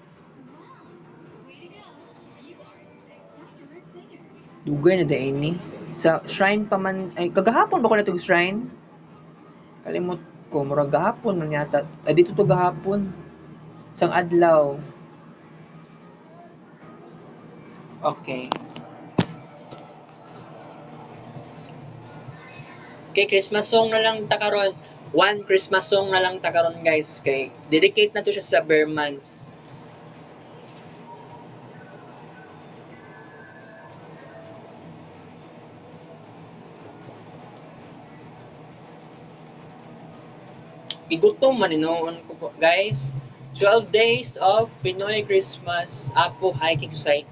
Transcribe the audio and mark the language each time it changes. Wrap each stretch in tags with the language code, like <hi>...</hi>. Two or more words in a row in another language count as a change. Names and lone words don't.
<ceb>dugay na dahil ni. Sa shrine pa man, ay kagahapon ba ko natug shrine? Kalimot ko, murag gahapon man yata. Ay dito to gahapon. Isang adlaw. Okay. Okay,</ceb> <en>Christmas song</en> <ceb>na lang ta karon.</ceb> <en>One Christmas song</en> <ceb>na lang ta karon guys. Okay. Dedicate na to siya sa</ceb> <en>bare months.</en> <ceb>Igutom man noon ko guys. 12 days of Pinoy Christmas Apo Hiking Society.</ceb>